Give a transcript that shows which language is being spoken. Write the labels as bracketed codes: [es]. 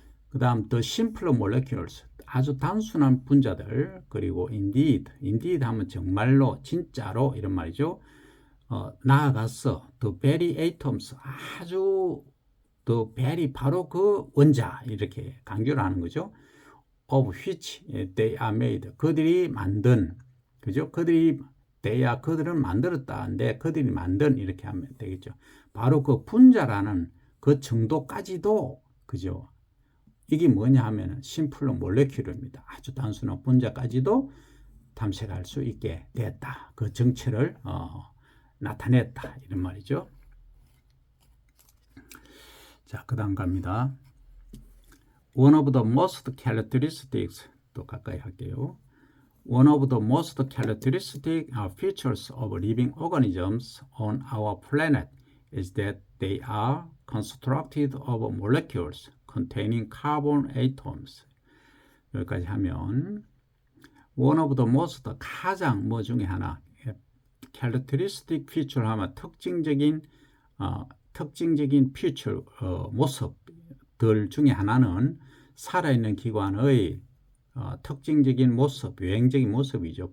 [ko] 그 다음 [en] the simpler molecules, [ko] 아주 단순한 분자들, 그리고 [en] indeed [ko] 하면 정말로, 진짜로 이런 말이죠. 나아가서 [en] the very atoms, [ko] 아주 [en] the very, [ko] 바로 그 원자, 이렇게 강조를 하는 거죠. [en] of which they are made, [ko] 그들이 만든, 그죠? 그들은 만들었다는데 그들이 만든, 이렇게 하면 되겠죠. 바로 그 분자라는 그 정도까지도, 그죠? 이게 뭐냐 하면 심플러 몰레큘입니다. 아주 단순한 분자까지도 탐색할 수 있게 됐다. 그 정체를 나타냈다, 이런 말이죠. 자, 그 다음 갑니다. [en] One of the most characteristics, [ko] 또 가까이 할게요. [en] One of the most characteristic features of living organisms on our planet is that they are constructed of molecules containing carbon atoms. [ko] 여기까지 하면 [en] one of the most, [ko] 가장 뭐 중에 하나, [en] characteristic feature [ko] 하면 특징적인 [en] feature, [ko] 모습들 중에 하나는 살아있는 기관의 특징적인 모습, 유행적인 모습이죠.